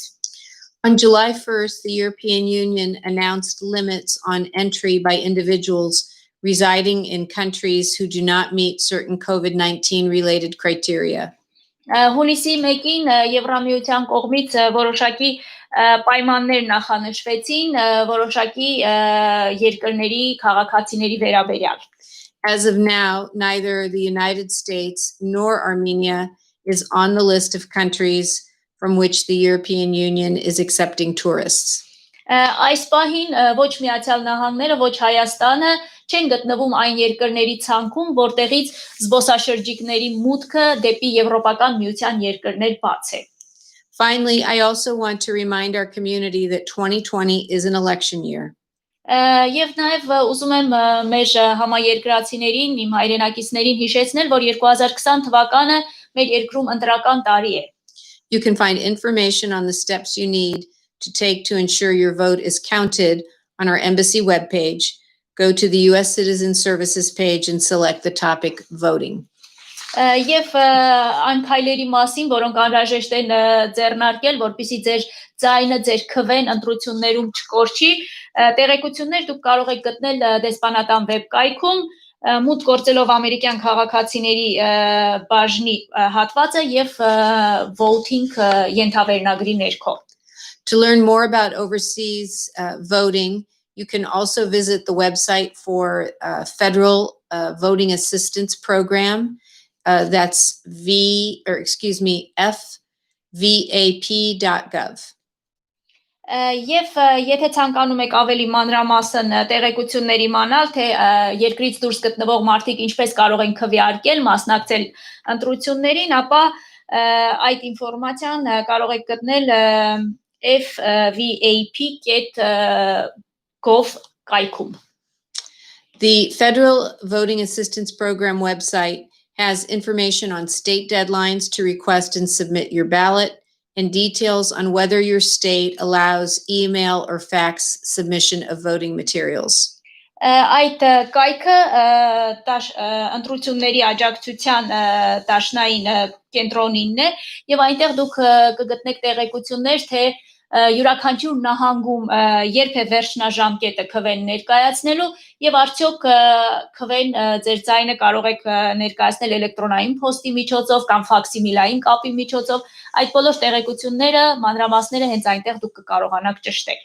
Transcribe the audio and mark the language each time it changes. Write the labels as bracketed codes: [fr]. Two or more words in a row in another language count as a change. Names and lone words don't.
[en] On July 1st, the European Union announced limits on entry by individuals residing in countries who do not meet certain COVID-19 related criteria. [hy] Հունիսի 1-ին Եվրամիության կողմից որոշակի պայմաններ նախանշվեցին որոշակի երկրների քաղաքացիների վերաբերյալ. [en] As of now, neither the United States nor Armenia is on the list of countries from which the European Union is accepting tourists. [hy] Այս պահին ոչ Միացյալ Նահանգները, ոչ Հայաստանը չեն գտնվում այն երկրների ցանկում, որտեղից զբոսաշրջիկների մուտքը դեպի Եվրոպական միության երկրներ բաց է. [en] Finally, I also want to remind our community that 2020 is an election year. [hy] Եվ նաև ուզում եմ մեր համաերկրացիներին, իմ հայրենակիցներին հիշեցնել, որ 2020 թվականը մեր երկրում ընտրական տարի է. [en] You can find information on the steps you need to take to ensure your vote is counted on our embassy webpage. Go to the U.S. Citizen Services page and select the topic voting. [hy] Եվ այն քայլերի մասին, որոնք անհրաժեշտ են ձեռնարկել, որպեսզի ձեր ձայնը ձեր քվեն ընտրություններում չկորչի, տեղեկություններ դուք կարող եք գտնել դեսպանատան վեբկայքում, մուտք գործելով ամերիկյան քաղաքացիների բաժնի հատվածը եւ voting ենթավերնագրի ներքո. [en] To learn more about overseas voting, you can also visit the website for Federal Voting Assistance Program. That's fvap.gov. [hy] Եվ եթե ցանկանում եք ավելի մանրամասն տեղեկություններ իմանալ, թե երկրից դուրս գտնվող մարդիկ ինչպես կարող են քվեարկել, մասնակցել ընտրություններին, ապա այդ ինֆորմացիան կարող եք գտնել fvap.gov կայքում։ [en] The Federal Voting Assistance Program website has information on state deadlines to request and submit your ballot, and details on whether your state allows email or fax submission of voting materials. [hy] Այդ կայքը ընտրությունների աջակցության դաշնային կենտրոնինն է եւ այնտեղ դուք կգտնեք տեղեկություններ թե յուրաքանչյուր նահանգում երբ է վերջնաժամկետը քվեն ներկայացնելու եւ արդյոք քվեն ձեր ձայնը կարող եք ներկայացնել էլեկտրոնային փոստի միջոցով կամ ֆաքսիմիլային կապի միջոցով այդ բոլոր տեղեկությունները մանրամասները հենց այնտեղ դուք կկարողանաք ճշտել.